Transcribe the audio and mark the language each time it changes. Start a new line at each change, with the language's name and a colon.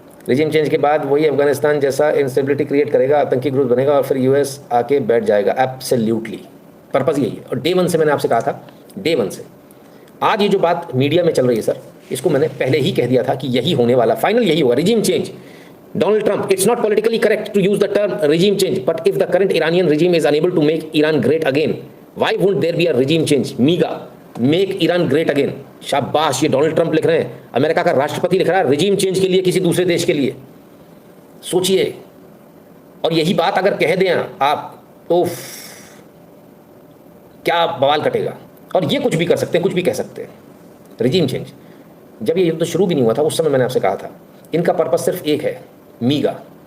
Hindi: Regime change के बाद वही अफगानिस्तान जैसा इंस्टेबिलिटी क्रिएट करेगा, आतंकी ग्रुप बनेगा और फिर US आके बैठ जाएगा। एब्सोल्युटली पर्पस यही है, और डे 1 से मैंने आपसे कहा था, डे 1 से। आज ये जो बात मीडिया में चल रही है सर, इसको मैंने पहले ही कह दिया था कि यही होने वाला, फाइनल यही होगा, regime change.
English: Donald Trump, it's not politically correct to use the term regime change, but if the current Iranian regime is unable to make Iran great again, why won't there be a regime change? MEGA, make Iran great again.
Hindi: शाबाश, ये Donald Trump लिख रहे हैं, America का राष्ट्रपति लिख रहा है रिजीम चेंज के लिए किसी दूसरे देश के लिए। सोचिए, और यही बात अगर कह दें आप तो क्या बवाल कटेगा। और ये कुछ भी कर सकते हैं, कुछ भी कह सकते हैं। रिजीम चेंज, जब ये युद्ध शुरू भी नहीं हुआ था उस समय मैंने आपसे कहा था इनका पर्पस सिर्फ एक है, मीगा।